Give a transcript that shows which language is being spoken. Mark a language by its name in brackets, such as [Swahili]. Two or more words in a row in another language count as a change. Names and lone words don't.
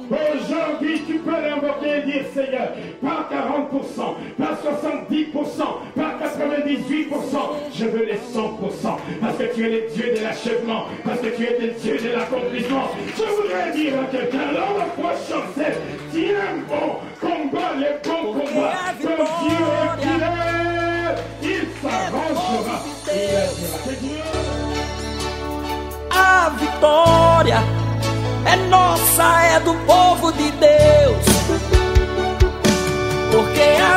[French] Aujourd'hui, tu peux l'invoquer et dire, Seigneur, pas 40%, pas 70%, pas 98%, je veux les 100%, parce que tu es le Dieu de l'achèvement, parce que tu es le Dieu de l'accomplissement. Je voudrais dire à quelqu'un, lors de la prochaine scène, tiens bon, combat les bons combats, ton Dieu est fidèle, il s'arrangera, il aidera. Que Dieu... [Portuguese] A vitória é nossa, é do povo de Deus, porque